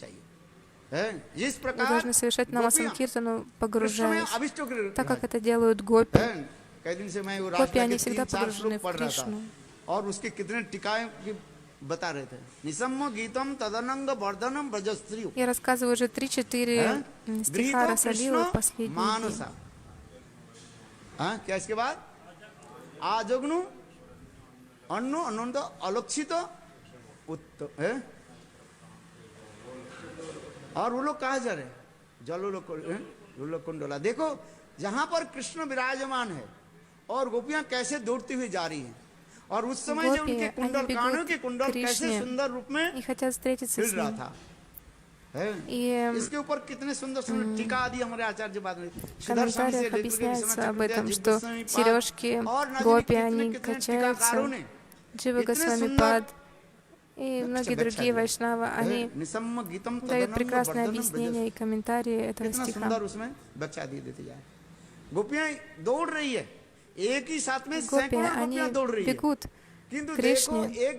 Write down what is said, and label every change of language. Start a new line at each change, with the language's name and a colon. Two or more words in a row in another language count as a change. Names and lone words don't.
Russian: Вы должны совершать намасанкиртану, погружаясь, так как это делают гопи. Гопи, они всегда погружены в Кришну. Я рассказываю уже 3-4 стиха Расалилы в последние дни.
Hindi: और वो लोग कहा जा रहे जलोकुंडला. देखो जहां पर कृष्ण विराजमान है और गोपियां कैसे दौड़ती हुई जा रही हैं और उस समय जो उनके कुंडल कानों के कुंडल कैसे सुंदर रूप में हिल रहा था. इसके ऊपर कितने सुंदर सुंदर टीका आदि हमारे आचार्य बाद में
Russian: В комментариях объясняется об этом, что сережки гопи, они качаются, Джива Госвами Пад и многие другие вайшнавы, они дают прекрасное объяснение и комментарии этого стиха. Гопи, они бегут к Кришне.